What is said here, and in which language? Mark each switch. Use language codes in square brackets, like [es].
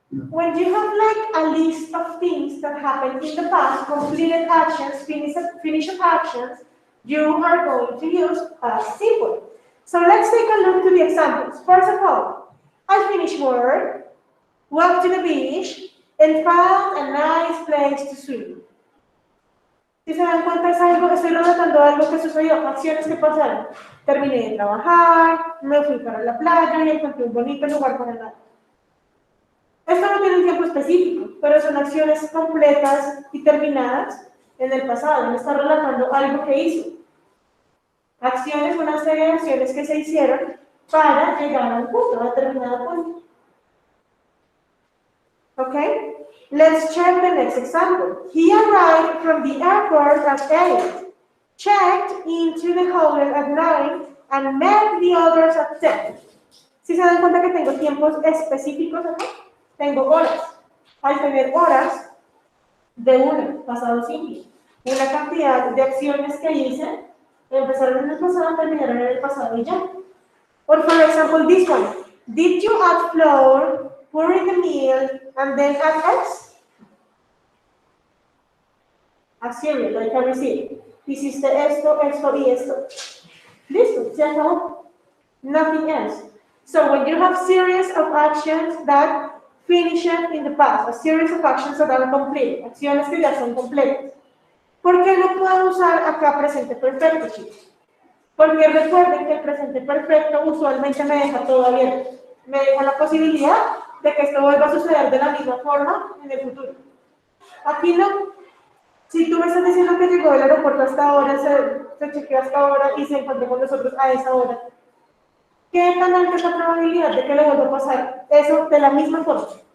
[en] when you have like a list of things that happened in the past, completed actions, finished actions, you are going to use past simple. So let's take a look to the examples. First of all, I finished work, walked to the beach, and found a nice place to swim. [es] Si se dan cuenta, es algo, estoy relatando algo que sucedió, acciones que pasaron. Terminé de trabajar, me fui para la playa y encontré un bonito lugar para nadar. Esto no tiene un tiempo específico, pero son acciones completas y terminadas en el pasado. Me está relatando algo que hizo. Acciones, una serie de acciones que se hicieron para llegar a un punto, a determinado punto. [en] Okay? Let's check the next example. He arrived from the airport at 8, checked into the hotel at 9, and met the others at 10. [es] Si se dan cuenta que tengo tiempos específicos acá, tengo horas. Al tener horas de una, pasado simple, una cantidad de acciones que hice, empezaron en el pasado, terminaron en el pasado y ya. [en] Or for example, this one. Did you add flour, pour in the meal, and then add eggs? A cereal, like a receipt. [es] Hiciste esto, esto y esto. Listo, se acabó. [en] Nothing else. So when you have series of actions that finish in the past, a series of actions that are complete, [es] acciones que ya son completas. ¿Por qué no puedo usar acá presente perfecto, chicos? Porque recuerden que el presente perfecto usualmente me deja todo abierto. Me deja la posibilidad de que esto vuelva a suceder de la misma forma en el futuro. Aquí no. Si tú me estás diciendo que llegó del aeropuerto hasta ahora, se chequeó hasta ahora y se encontró con nosotros a esa hora, ¿qué tan alta es la probabilidad de que le vuelva a pasar eso de la misma forma?